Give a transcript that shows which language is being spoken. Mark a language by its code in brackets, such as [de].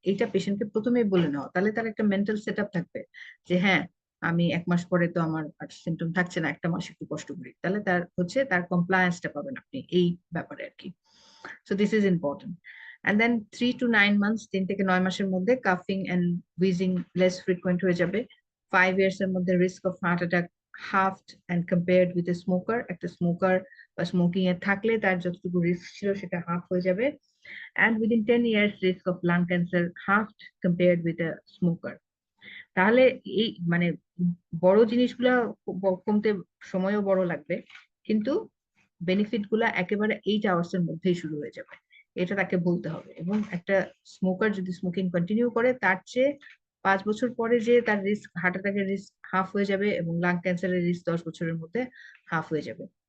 [bn] এইটা পেশেন্টকে প্রথমেই বলে নেওয়া, তাহলে তার একটা মেন্টাল সেট আপ থাকবে যে হ্যাঁ, আমি 1 মাস পরে তো আমার আর সিমটম থাকছে না, 1টা মাস একটু কষ্ট করি, তাহলে তার হচ্ছে তার কমপ্লায়েন্সটা পাবেন আপনি এই ব্যাপারে আর কি। [en] So this is important. And then 3 to 9 months, [bn] 3 থেকে 9 মাসের মধ্যে কাফিং এন্ড উইজিং লেস ফ্রিকুয়েন্ট হয়ে যাবে। 5 years এর মধ্যে risk of heart attack [en] halved and compared with a smoker, [bn] একটা স্মোকার বা স্মোকিং এ থাকলে তার যতটুকু রিস্ক ছিল সেটা হাফ হয়ে যাবে। [en] And within 10 years risk of lung cancer halved compared with a smoker. [bn] তাহলে এই মানে বড় জিনিসগুলা কমতে সময়ও বড় লাগবে, কিন্তু বেনিফিট গুলা একেবারে 8 hours এর মধ্যেই শুরু হয়ে যাবে, এটা তাকে বলতে হবে। এবং একটা স্মোকার যদি স্মোকিং কন্টিনিউ করে, তার চেয়ে 5 বছর পরে যে তার রিস্ক হার্ট অ্যাটাকের রিস্ক হাফ হয়ে যাবে, এবং লাং ক্যান্সারের রিস্ক 10 বছরের মধ্যে হাফ হয়ে যাবে।